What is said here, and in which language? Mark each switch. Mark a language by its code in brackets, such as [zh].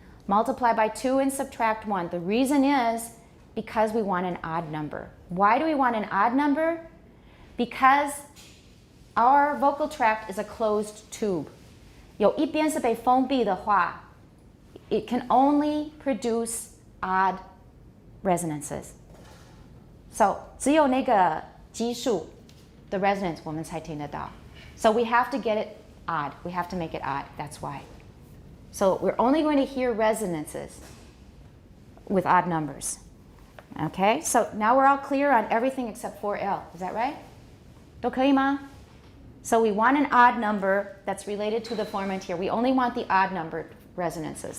[en] Multiply by 2 and subtract 1. The reason is because we want an odd number. Why do we want an odd number? Because our vocal tract is a closed tube. [zh] 有一边是被封闭的话, [en] it can only produce odd resonances. [zh] So 只有那个基数 [en] the resonance [zh] 我们才听得到. [en] So we have to get it odd. We have to make it odd. That's why. So we're only going to hear resonances with odd numbers. Okay, so now we're all clear on everything except 4L. Is that right? [zh] 都可以吗? [en] So we want an odd number that's related to the formant here. We only want the odd number resonances.